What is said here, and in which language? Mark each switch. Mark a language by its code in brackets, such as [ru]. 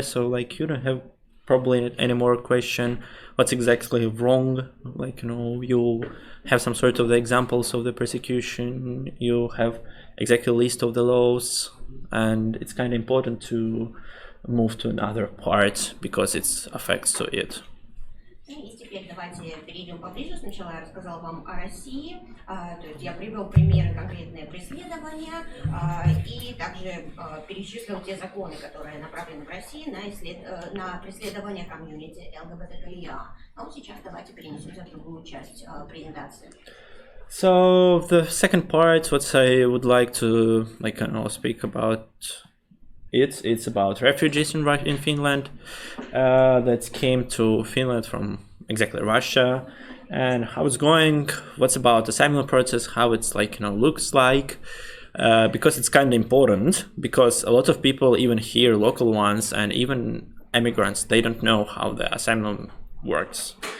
[en] So you don't have probably any more question what's exactly wrong. You have some sort of the examples of the persecution. You have exactly list of the laws, and it's kind of important to move to another part because it affects to it. [ru] И теперь давайте перейдем поближе. Сначала я рассказала вам о России, то есть я привел примеры конкретные преследования и также перечислил те законы, которые направлены в России на преследование комьюнити ЛГБТКИА. А вот сейчас давайте перенесемся в другую часть презентации. [en] So the second part, what I would like to speak about. It's about refugees in Finland that came to Finland from exactly Russia, and how it's going, what's about the asylum process, how it's looks like, because it's kind of important, because a lot of people, even here, local ones and even immigrants, they don't know how the asylum works.